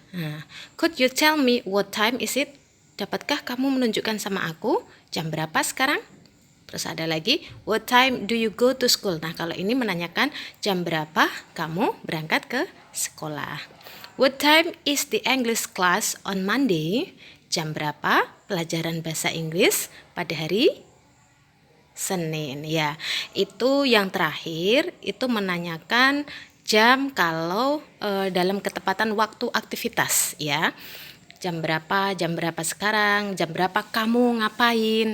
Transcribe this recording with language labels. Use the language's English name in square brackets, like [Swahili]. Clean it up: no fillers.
[English] Nah, could you tell me what time is it? [Indonesian] Dapatkah kamu menunjukkan sama aku jam berapa sekarang? Terus ada lagi, [English] what time do you go to school? [Indonesian] Nah, kalau ini menanyakan jam berapa kamu berangkat ke sekolah. [English] What time is the English class on Monday? [Indonesian] Jam berapa pelajaran bahasa Inggris pada hari Senin? Ya, itu yang terakhir, itu menanyakan jam kalau dalam ketepatan waktu aktivitas ya. Jam berapa sekarang, jam berapa kamu ngapain?